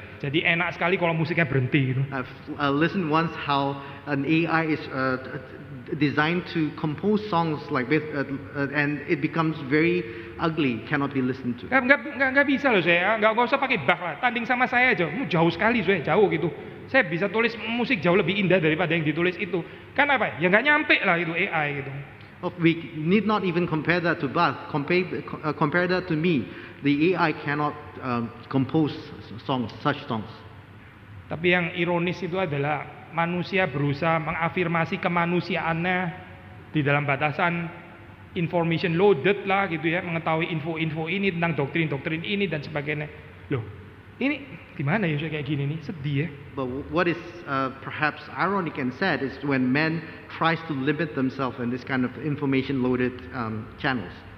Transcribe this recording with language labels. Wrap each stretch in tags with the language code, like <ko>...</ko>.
<id>Jadi enak sekali kalau musiknya berhenti gitu.</id> <en>I've listened once how an AI is designed to compose songs like this, and it becomes very ugly, cannot be listened to.</en> <id>Nggak bisa loh nggak usah pakai Bach lah, tanding sama saya aja, jauh sekali jauh gitu. Saya bisa tulis musik jauh lebih indah daripada yang ditulis itu. Kan apa? Ya nggak nyampe lah itu AI gitu.</id> <en>We need not even compare that to Bach. Compare that to me. The AI cannot compose songs, such songs.</en> <id>Tapi yang ironis itu adalah manusia berusaha mengafirmasi kemanusiaannya di dalam batasan</id> <en>information loaded</en> <id>lah gitu ya, mengetahui info-info ini tentang doktrin-doktrin ini dan sebagainya. Loh, ini gimana ya kayak gini nih, sedih ya.</id> <en>But what is perhaps ironic and sad is when man tries to limit themselves in this kind of information-loaded channels.</en>